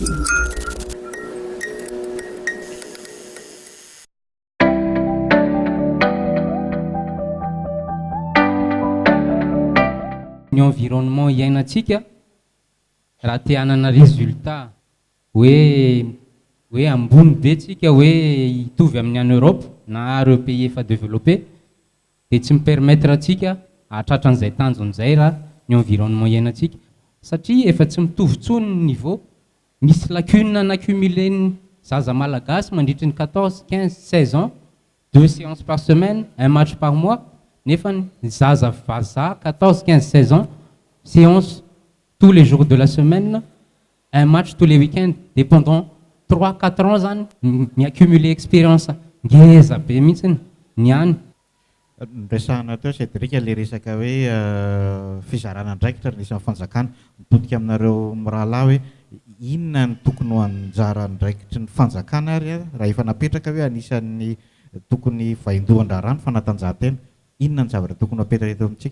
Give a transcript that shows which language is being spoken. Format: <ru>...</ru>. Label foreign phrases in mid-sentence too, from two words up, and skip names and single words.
<mg>Ny environnement iainantsika raha te hanana résultat hoe ambony be tsika hoe hitovy amin'ny any Europe na ireo pays efa développé dia tsy mipermettre atsika hahatratra an'izay tanjony zay raha ny environnement iainantsika satria efa tsy mitovy tsony ny niveau. Misy lacune n'accumulé zaza malagasy mandritra ny 14, 15, 16</mg> <fr>ans, 2 séances par semaine, un match par mois.</fr> <mg>Nefa ny zaza vazaha 14, 15, 16</mg> <fr>ans, séance tous les jours de la semaine, un match tous les week-ends, et pendant 3, 4 ans</fr> <mg>zany mi-accumuler expérience ngeza be mihitsy ny any. Resahana teo Cédric le resaka hoe fizarana andraikitra ny isan'ny fanjakana mitodika aminareo mirahalahy hoe inona ny tokony ho anjara andraikitry ny fanjakana ary raha efa napetraka hoe anisan'ny tokony vaindohan-draharaha ny fanatanjahantena, inona ny zavatra tokony hapetraka eto amintsika?</mg>